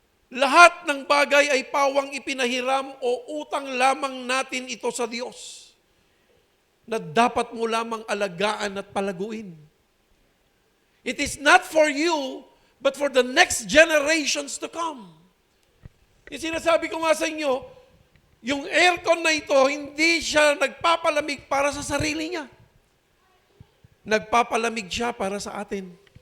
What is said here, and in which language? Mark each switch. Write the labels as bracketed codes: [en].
[tl] Lahat ng bagay ay pawang ipinahiram o utang lamang natin ito sa Diyos na dapat mo lamang alagaan at palaguin. [en] It is not for you, but for the next generations to come. [tl] Yung sinasabi ko nga sa inyo, yung aircon na ito, hindi siya nagpapalamig para sa sarili niya. Nagpapalamig siya para sa atin.